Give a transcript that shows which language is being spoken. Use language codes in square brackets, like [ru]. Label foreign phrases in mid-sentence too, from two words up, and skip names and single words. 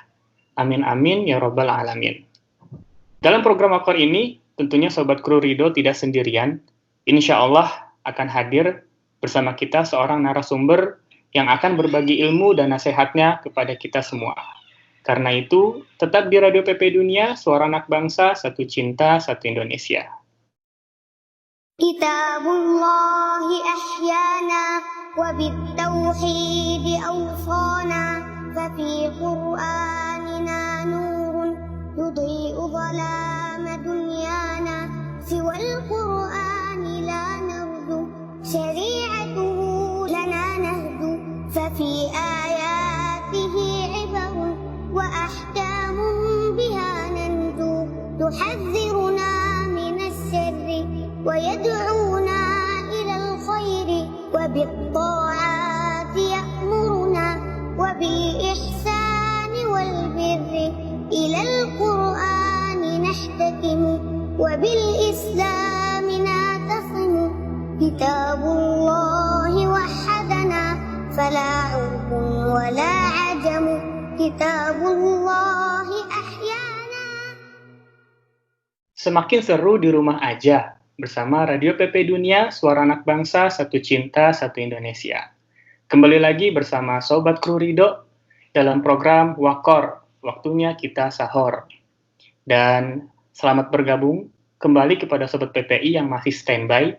[ar] آمين آمين يا رب العالمين. [id] Dalam program Wakor ini, tentunya Sobat Kru Rido tidak sendirian. Insya Allah akan hadir bersama kita seorang narasumber yang akan berbagi ilmu dan nasihatnya kepada kita semua. Karena itu, tetap di Radio PP Dunia, Suara Anak Bangsa, Satu Cinta, Satu Indonesia. [ar] كتاب الله أحيانا وبالتوحيد أوصانا ففي قرآننا نور يضيء ظلام دنيانا سوى القرآن لا نرجو شريعته لنا نهدو ففي ayatihi وأحكام بها ننجو تحذرنا من الشر ويدعونا إلى الخير وبالطاعات يأمرنا وبالإحسان والبر إلى القرآن نحتكم وبالإسلام نعتصم كتاب الله وحدنا فلا عرب ولا عجم كتاب الله أحيانا. [id] Semakin seru di rumah aja bersama Radio PP Dunia, Suara Anak Bangsa, Satu Cinta, Satu Indonesia. Kembali lagi bersama Sobat Kru Rido dalam program Wakor, waktunya kita sahur. Dan selamat bergabung kembali kepada Sobat PPI yang masih standby.